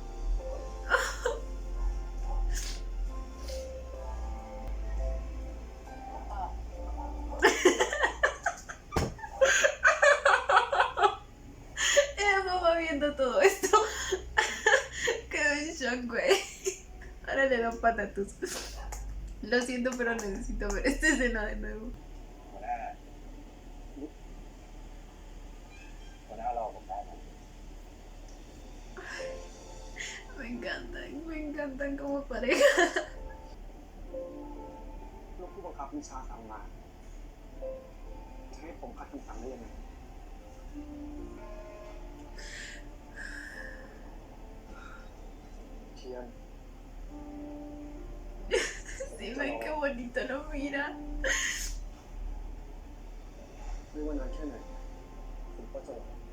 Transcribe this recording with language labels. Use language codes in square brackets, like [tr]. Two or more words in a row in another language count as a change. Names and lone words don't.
[es] Ella mamá viendo todo esto. Quedó en shock, güey. Ahora le doy patatus. Lo siento, pero necesito ver esta escena de nuevo. [th] หัวหน้ารอผมได้ไหม [es] Me encantan como pareja. [th] ลูกผู้บังคับบัญชาสั่งมา จะให้ผมขัดคำสั่งได้ยังไง เทียน [es] Sí, ven qué bonito lo mira. [th] ไม่ว่านานแค่ไหน ผมก็จะรอ